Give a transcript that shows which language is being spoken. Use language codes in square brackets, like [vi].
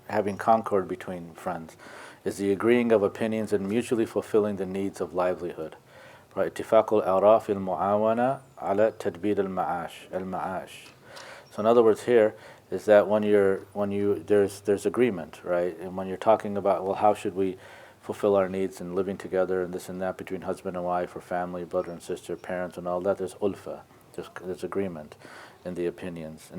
[en] Having concord between friends is the agreeing of opinions and mutually fulfilling the needs of livelihood. Right? [ar] اتفاق الآراء في المعاونة على تدبير المعاش. [en] So in other words here is that when there's agreement, right? And when you're talking about, well, how should we fulfill our needs and living together and this and that between husband and wife or family, brother and sister, parents and all that, there's ulfa, there's agreement in the opinions.